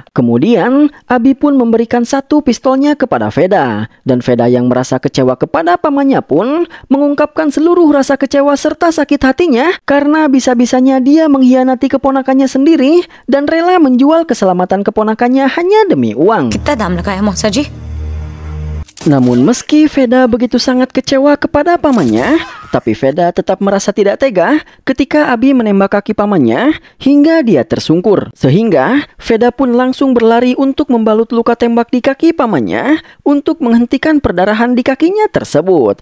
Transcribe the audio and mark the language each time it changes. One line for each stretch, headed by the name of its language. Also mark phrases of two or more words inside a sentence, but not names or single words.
Indonesian: Kemudian, Abi pun memberikan satu pistolnya kepada Veda. Dan Veda yang merasa kecewa kepada pamannya pun mengungkapkan seluruh rasa kecewa serta sakit hatinya karena bisa-bisanya dia mengkhianati keponakannya sendiri dan rela menjual keselamatan keponakannya hanya demi uang.
Hindi: कितना दाम लगाया मौसा जी?
Indonesian: Namun meski Veda begitu sangat kecewa kepada pamannya, tapi Veda tetap merasa tidak tega ketika Abi menembak kaki pamannya hingga dia tersungkur. Sehingga Veda pun langsung berlari untuk membalut luka tembak di kaki pamannya untuk menghentikan perdarahan di kakinya tersebut.